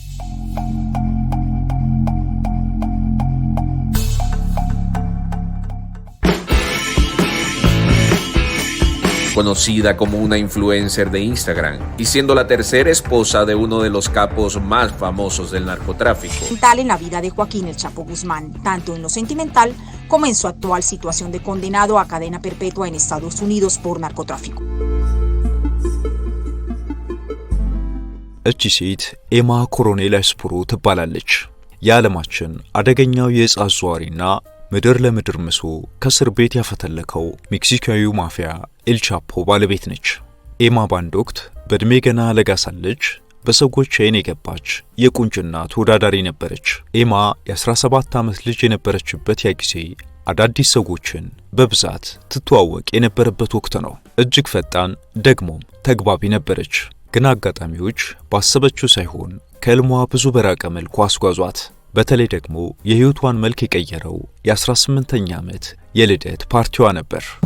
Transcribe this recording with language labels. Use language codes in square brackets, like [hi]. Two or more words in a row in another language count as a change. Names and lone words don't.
[es] Conocida como una influencer de Instagram y siendo la tercera esposa de uno de los capos más famosos del narcotráfico. En la vida de Joaquín El Chapo Guzmán, tanto en lo sentimental como en su actual situación de condenado a cadena perpetua en Estados Unidos por narcotráfico. [am] እቺ ሴት ኤማ ኮሎኔል አስፕሮ ትባላለች። የዓለማችን አደገኛው የዕፅ አዘዋዋሪና ምድር ለምድር ምሶ ከእስር ቤት ያፈተለከው ሜክሲካዊው ማፊያ ኤል ቻፖ ባለቤት ነች። ኤማ ባንድ ወቅት በእድሜ ገና ለጋ ሳለች በሰዎች ዓይን የገባች የቁንጅና ተወዳዳሪ ነበረች። ኤማ የ17 ዓመት ልጅ የነበረችበት ያ ጊዜ አዳዲስ ሰዎችን በብዛት ትተዋወቅ የነበረበት ወቅት ነው። እጅግ ፈጣን ደግሞም ተግባቢ ነበረች። ግን አጋጣሚዎች ባሰበችው ሳይሆን ከልሟ ብዙ በራቀ መልኩ አስጓዟት። በተለይ ደግሞ የህይወቷን መልክ የቀየረው የ18ኛ ዓመት የልደት ፓርቲዋ ነበር።